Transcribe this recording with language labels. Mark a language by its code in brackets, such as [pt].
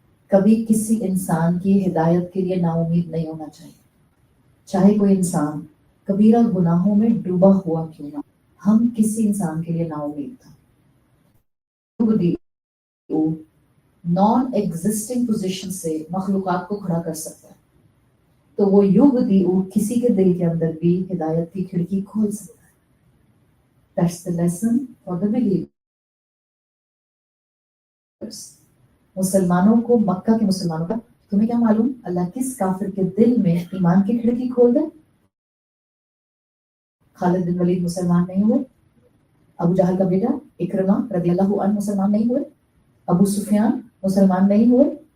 [ur] کبھی کسی انسان کی ہدایت کے لیے نا امید نہیں ہونا چاہیے, چاہے کوئی انسان کبیرہ گناہوں میں ڈوبا ہوا کیوں نہ. ہم کسی انسان کے لیے نا امید تھا. نان ایگزسٹنگ پوزیشن سے مخلوقات کو کھڑا کر سکتا ہے, تو وہ یوگ دیو کسی کے دل کے اندر بھی ہدایت کی کھڑکی کھول سکتا ہے. [en] That's the lesson for the believers. [ur] مسلمانوں کو, مکہ کے مسلمانوں کا, تمہیں کیا معلوم اللہ کس کافر کے دل میں ایمان کی کھڑکی کھول دے؟ خالد بن ولید مسلمان نہیں ہوئے, ابو جہل کا بیٹا اکرمہ رضی اللہ عنہ مسلمان نہیں ہوئے, ابو سفیان مسلمان نہیں ہوئے.